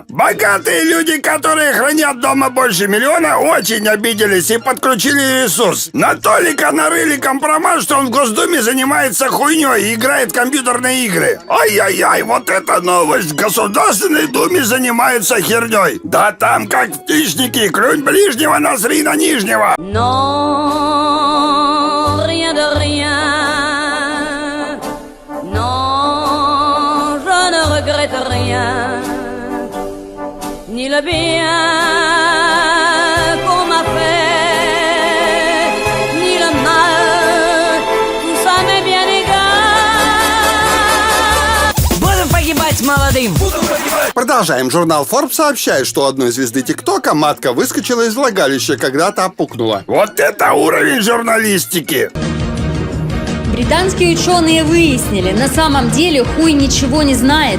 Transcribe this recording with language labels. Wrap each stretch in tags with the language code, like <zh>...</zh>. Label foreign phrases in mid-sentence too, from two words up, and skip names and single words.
<ru>Богатые люди, которые хранят дома больше 1 миллиона, очень обиделись и подключили ресурс. На Толика нарыли компромат, что он в Госдуме занимается хуйней и играет в компьютерные игры. Ай-яй-яй, вот это новость. В Государственной Думе занимаются херней. Да там как в птичнике, клюнь ближнего, насри на нижнего.</ru> <fr>Non, rien de rien. Non, je ne regrette rien. Ni le bien qu'on m'a fait, ni le mal, tout ça m'est bien égal.</fr> <ru>Будем погибать молодым. Продолжаем. Журнал Forbes сообщает, что у одной звезды ТикТока матка выскочила из влагалища, когда-то опукнула. Вот это уровень журналистики! Британские ученые выяснили, на самом деле хуй ничего не знает.</ru>